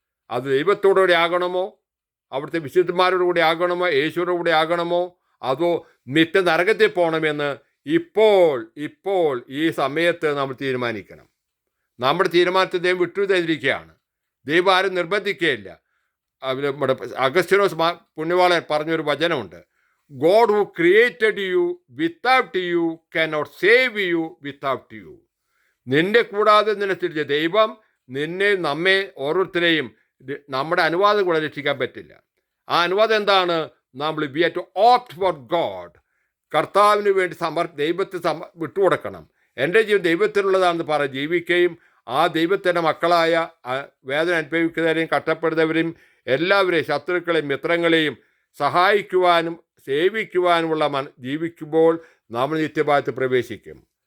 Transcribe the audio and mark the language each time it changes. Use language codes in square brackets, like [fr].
[ml] അത് ദൈവത്തോടുകൂടി ആകണമോ, അവിടുത്തെ വിശുദ്ധന്മാരോടുകൂടി ആകണമോ, യേശുവിൻ്റെ കൂടെ ആകണമോ, അതോ നിത്യ നരകത്തിൽ പോകണമെന്ന് ഇപ്പോൾ ഈ സമയത്ത് നമ്മൾ തീരുമാനിക്കണം. നമ്മുടെ തീരുമാനത്തെ ദൈവം വിട്ടുതന്നിരിക്കുകയാണ്. ദൈവം ആരും നിർബന്ധിക്കുകയില്ല. നമ്മുടെ അഗസ്റ്റിനോസ് പുണ്യവാളൻ പറഞ്ഞൊരു വചനമുണ്ട്, [en] God who created you without you cannot save you without you. [ml] നിന്നെ കൂടാതെ നിന്നെ സൃഷ്ടിച്ച ദൈവം നമ്മെ ഓരോരുത്തരെയും നമ്മുടെ അനുവാദം കൂടെ രക്ഷിക്കാൻ പറ്റില്ല. ആ അനുവാദം എന്താണ്? നമ്മൾ [en] We have to opt for God. [ml] കർത്താവിന് വേണ്ടി ദൈവത്തെ വിട്ടുകൊടുക്കണം. എൻ്റെ ജീവൻ ദൈവത്തിനുള്ളതാണെന്ന് ജീവിക്കുകയും ആ ദൈവത്തിൻ്റെ മക്കളായ വേദന അനുഭവിക്കുന്നവരെയും കഷ്ടപ്പെടുന്നവരെയും എല്ലാവരെയും ശത്രുക്കളെയും മിത്രങ്ങളെയും സഹായിക്കുവാനും സേവിക്കുവാനുമുള്ള ജീവിക്കുമ്പോൾ നമ്മൾ നിത്യഭാഗത്ത് പ്രവേശിക്കും.